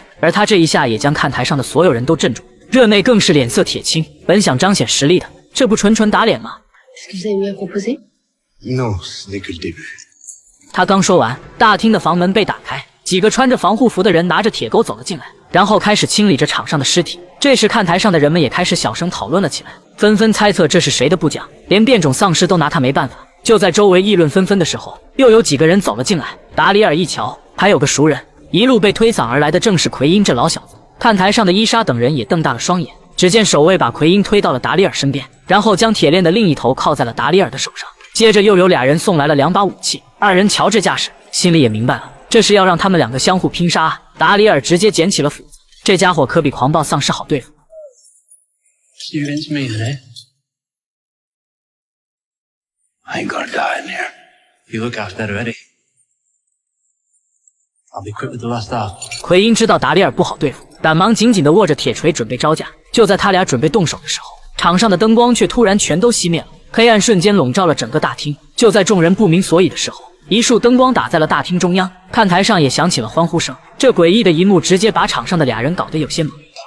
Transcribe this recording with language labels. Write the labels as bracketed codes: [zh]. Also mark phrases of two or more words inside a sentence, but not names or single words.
[zh] 而他这一下也将看台上的所有人都镇住，热内更是脸色铁青，本想彰显实力的，这不纯纯打脸吗？ [fr] Est-ce que vous avez eu à proposer? Non, ce n'est que le début. [zh] 他刚说完，大厅的房门被打开，几个穿着防护服的人拿着铁钩走了进来，然后开始清理着场上的尸体。这时看台上的人们也开始小声讨论了起来，纷纷猜测这是谁的部将，连变种丧尸都拿他没办法。就在周围议论纷纷的时候，又有几个人走了进来。达里尔一瞧，还有个熟人，一路被推搡而来的正是奎因这老小子。看台上的伊莎等人也瞪大了双眼。只见守卫把奎因推到了达里尔身边，然后将铁链的另一头靠在了达里尔的手上。接着又有俩人送来了2把武器，二人瞧这架势，心里也明白了，这是要让他们两个相互拼杀啊。达里尔直接捡起了斧子，这家伙可比狂暴丧尸好对付。 [en] You against me today? I ain't gonna die in here. You look half dead already. I'll be quick with the last half. [zh] 奎因知道达里尔不好对付，赶忙紧紧地握着铁锤准备招架。就在他俩准备动手的时候，场上的灯光却突然全都熄灭了，黑暗瞬间笼罩了整个大厅。就在众人不明所以的时候，一束灯光打在了大厅中央，看台上也响起了欢呼声。这诡异的一幕直接把场上的俩人搞得有些懵。